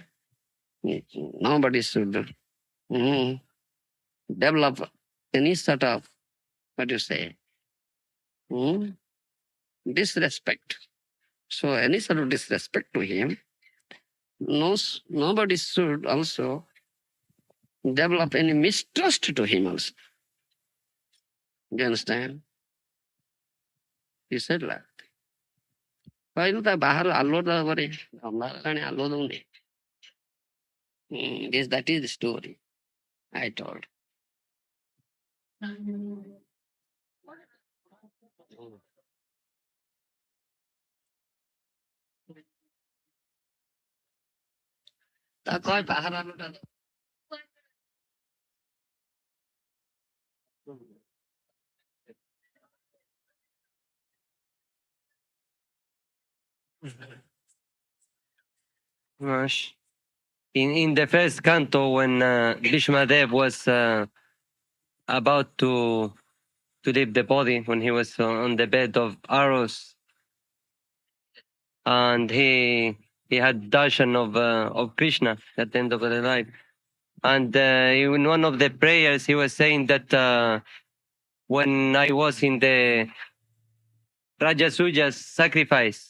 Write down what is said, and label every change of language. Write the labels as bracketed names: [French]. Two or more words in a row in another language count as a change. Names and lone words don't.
[English] Nobody should develop any sort of, what do you say, disrespect. So any sort of disrespect to him, nobody should also develop any mistrust to him also. You understand? He said like, [Odia] କହିଲୁ ତା ବାହାର ଆଲୋ ଦେବରେ ଅନ୍ଧାର କାଣି ଆଲୋ ଦଉନି. [English] That is the story I told. [Odia] ତା କହ ବାହାର ଆଲୋଟା ଦେ. [English] Gosh. In the first canto, when Bhishmadev was about to leave the body, when he was on the bed of arrows, and he had darshan of Krishna at the end of the life, and in one of the prayers he was saying that when I was in the Rajasuja's sacrifice.